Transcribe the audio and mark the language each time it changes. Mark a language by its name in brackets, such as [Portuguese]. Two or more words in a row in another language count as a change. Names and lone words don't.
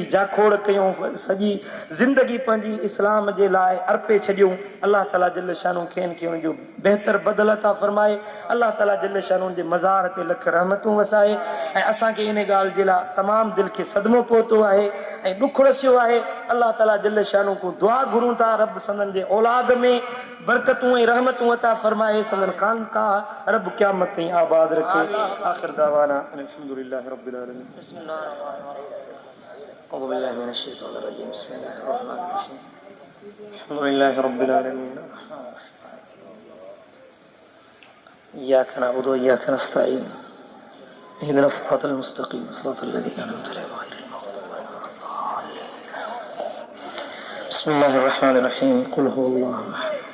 [Sindhi] जाखोड़ कयूं सॼी ज़िंदगी पंहिंजी इस्लाम जे लाइ अर्पे छॾियूं [Arabic] الله تعالى جل شأنه [Sindhi] खेनि खे उनजो बहितर बदल अता फरमाए [Arabic] الله تعالى جل شأنه [Sindhi] जे मज़ार ते लख रहमतूं वसाए ऐं असांखे इन ॻाल्हि जे लाइ तमामु दिलि खे सदमो पहुतो आहे ऐं ॾुख रसियो आहे [Arabic] الله تعالى جل شأنه [Sindhi] को दुआ घुरूं था रब संदन जे औलाद में बरकतूं ऐं रहमतूं अता फरमाए संदन खानकाह रब क़यामत ताईं आबाद रखे [Arabic] آخر دعوانا الحمد لله رب العالمين أعوذ بالله من الشيطان الرجيم بسم الله الرحمن الرحيم الحمد لله رب العالمين إياك نعبد وإياك نستعين اهدنا الصراط المستقيم صراط الذين أنعمت عليهم غير المغضوب عليهم ولا الضالين بسم الله الرحمن الرحيم قل هو الله أحد